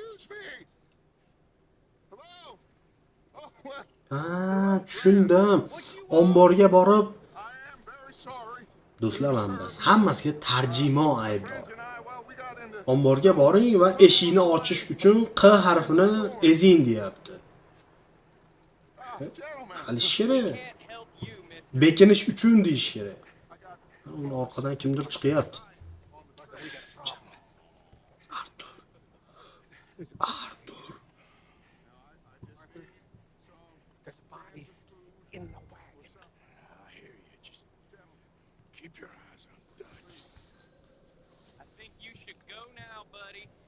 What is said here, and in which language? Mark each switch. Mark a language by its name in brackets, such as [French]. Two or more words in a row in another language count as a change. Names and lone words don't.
[English] me. Hello? Oh, well, [Uzbek] Ha, tushundim. Omborga borib, [English] I am very sorry. [Uzbek] do'stlar, mana biz hammasiga tarjimon [English] My [Uzbek] aybdor. [English] friends and I, well, we got into [Uzbek] Omborga boring va eshikni ochish uchun Q harfini ezing deyapti. [English] gentlemen. [Uzbek] Qilish kerak. [English] Can't help you, mister. [Uzbek] Bekinish uchun deyish kerak. [English] I got [Uzbek] Uni orqadan kimdir chiqyapti. [English] We got a problem. Artur. Artur. There's a body in the wagon. I hear you. Just keep your eyes on Dutch. I think you should go now, buddy.